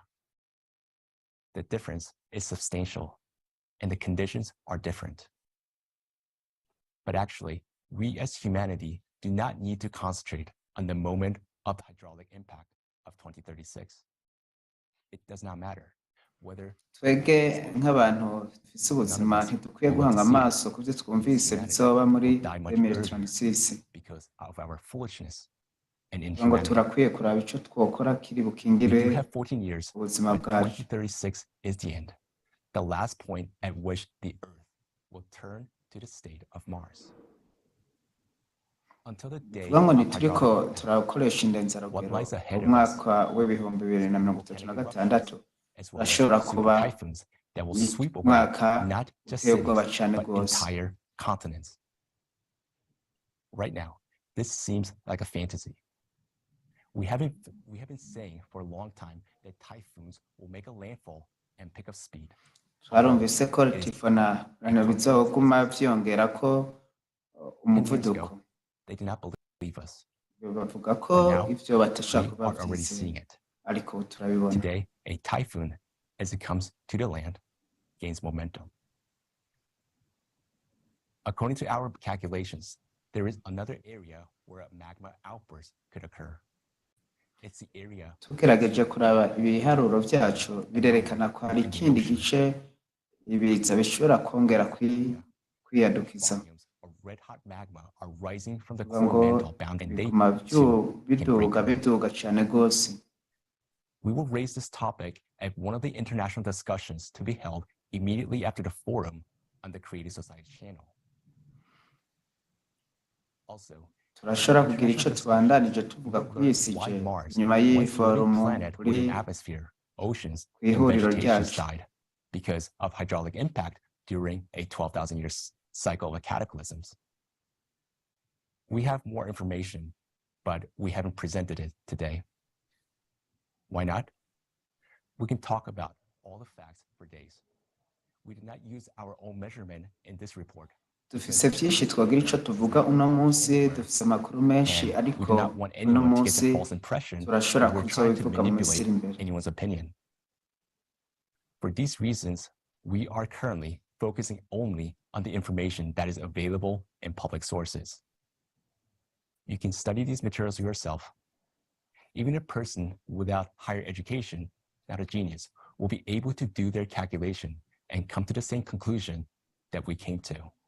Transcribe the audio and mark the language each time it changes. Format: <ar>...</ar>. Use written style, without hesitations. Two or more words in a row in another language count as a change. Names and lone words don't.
<en>The difference is substantial, and the conditions are different. But actually, we as humanity do not need to concentrate on the moment of the hydraulic impact of 2036. It does not matter whether</en> <rn>twebwe nk'abantu dufise ubuzima ntidukwiye guhanga amaso ku byo twumvise bizoba muri 2036</rn> <en>because of our foolishness and</en> <rn>ngo</rn> <en>inhumanity.</en> <rn>turakwiye kuraba ico twokora kiri</rn> <en>We</en> <rn>bukingire</rn> <en>do have 14 years,</en> <rn>ubuzima</rn> <en>but</en> <rn>bwacu.</rn> <en>2036 is the end, the last point at which the Earth will turn to the state of Mars. Until the day</en> <rn>tuvuga ngo</rn> <en>of</en> <rn>ntituriko</rn> <en>hydraulic</en> <rn>turakoresha indenzarugero mu mwaka w'ibihumbi 2036 urashobora kuba</rn> <en>typhoons that will sweep away</en> <rn>umwaka</rn> <en>not just</en> <rn>uteye ubwoba</rn> <en>cities,</en> <rn>cane</rn> <en>but</en> <rn>rwose.</rn> <en>entire continents. Right now, this seems like a fantasy. We have been saying for a long time that typhoons will make a landfall and pick up speed.</en> <rn>twarumvise ko tifona bizoguma vyongera ko umuvuduko.</rn> <en>They did not believe us.</en> <rn>bavuga ko</rn> <en>Now,</en> <rn>ivyo batashaka</rn> <en>we are already seeing</en> <rn>kubavyizera</rn> <en>it.</en> <rn>ariko ubu turabibona.</rn> <en>Today, a typhoon, as it comes to the land, gains momentum. According to our calculations, there is another area where a magma outburst could occur. It's the area</en> <rn>tugerageje kuraba ibiharuro vyacu birerekana ko hari ikindi gice ibiza bishobora kongera kwiyadukiza.</rn> <en>of red hot magma are rising from the</en> <rn>Kuvuga</rn> <en>core</en> <rn>ngo</rn> <en>mantle bound, and they</en> <rn>biguma</rn> <en>too can break</en> <rn>biduga cane rwose.</rn> <en>We will raise this topic at one of the international discussions to be held immediately after the forum on the Creative Society channel. Also,</en> <rn>turashobora kugira ico tubandanije tuvuga kuri isije nyuma y'iforumu kuri</rn> <en>atmosphere, oceans, and</en> <rn>kw'ihuriro</rn> <en>vegetation</en> <rn>ryacu.</rn> <en>died because of hydraulic impact during a 12,000 year cycle of cataclysms. We have more information, but we haven't presented it today. Why not? We can talk about all the facts for days. We did not use our own measurement in this report.</en> <rn>Dufise vyinshi twagira ico tuvuga uno munsi, dufise amakuru menshi ariko uno munsi turashobora kuzobivuga mu minsi iri imbere.</rn> <en>Anyone's opinion. For these reasons, we are currently focusing only on the information that is available in public sources. You can study these materials yourself. Even a person without higher education, not a genius, will be able to do their calculation and come to the same conclusion that we came to.</en>